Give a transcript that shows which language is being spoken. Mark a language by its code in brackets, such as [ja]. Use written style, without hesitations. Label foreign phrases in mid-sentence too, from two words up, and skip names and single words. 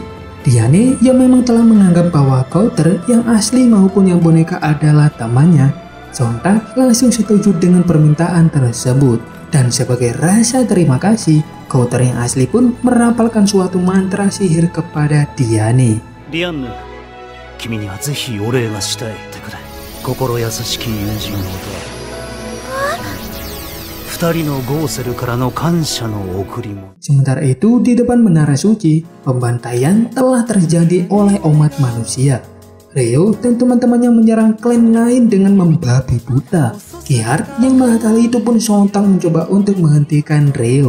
[id] Diane yang memang telah menganggap bahwa Coulter yang asli maupun yang boneka adalah temannya, sontak langsung setuju dengan permintaan tersebut. Dan sebagai rasa terima kasih, Coulter yang asli pun merapalkan suatu mantra sihir kepada Diane. Diane, [ja] 君にはぜひお礼がしたいってくらい心優しき友人のこと。 [id] Sementara itu, di depan Menara Suci, pembantaian telah terjadi oleh umat manusia. Reo dan teman-temannya menyerang klan lain dengan membabi buta. Kihard yang melihat hal itu pun sontak mencoba untuk menghentikan Reo.